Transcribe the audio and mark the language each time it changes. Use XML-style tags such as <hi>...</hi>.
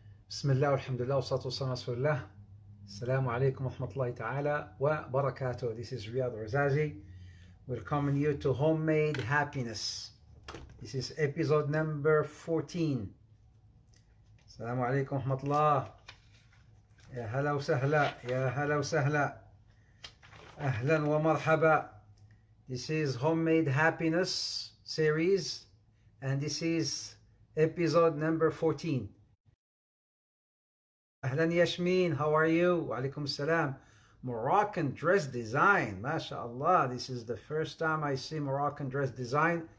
<ar>بسم الله والحمد لله والصلاة والسلام على رسول الله. السلام عليكم ورحمة الله تعالى وبركاته.</ar> <en>This is Riad Ouarzazi. Welcoming you to Homemade Happiness. This is episode number 14.</en> <ar>السلام عليكم ورحمة الله. يا هلا وسهلا يا هلا وسهلا. أهلا ومرحبا.</ar> <en>This is Homemade Happiness series and this is episode number 14. أهلا ياسمين, how are you?</en> <ar>وعليكم السلام.</ar> <en>Moroccan dress design, MashaAllah. This is the first time I see Moroccan dress design.</en>